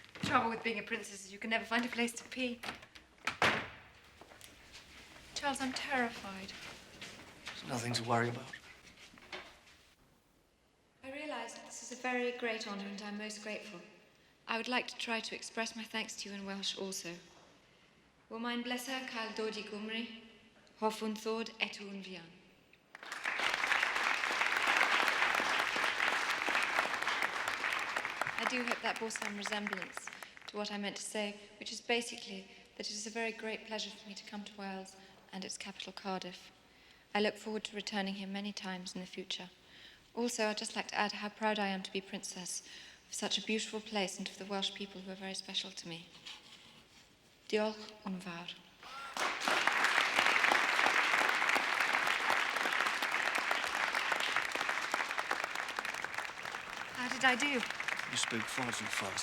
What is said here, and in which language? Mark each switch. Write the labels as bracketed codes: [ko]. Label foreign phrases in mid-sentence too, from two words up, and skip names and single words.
[en] trouble with being a princess is you can never find a place to pee. Charles, I'm terrified. There's nothing to worry about. I realise that this is a very great honour and I'm most grateful. I would like to try to express my thanks to you in Welsh also. [cy] Wo mein blesser cael dod I Gymru, hoffwn ddod eto yn fuan. [en] I do hope that bore some resemblance to what I meant to say, which is basically that it is a very great pleasure for me to come to Wales and its capital, Cardiff. I look forward to returning here many times in the future. Also, I'd just like to add how proud I am to be princess of such a beautiful place and of the Welsh people who are very special to me. [cy] Diolch yn fawr. [en] How did I do? You spoke far too fast.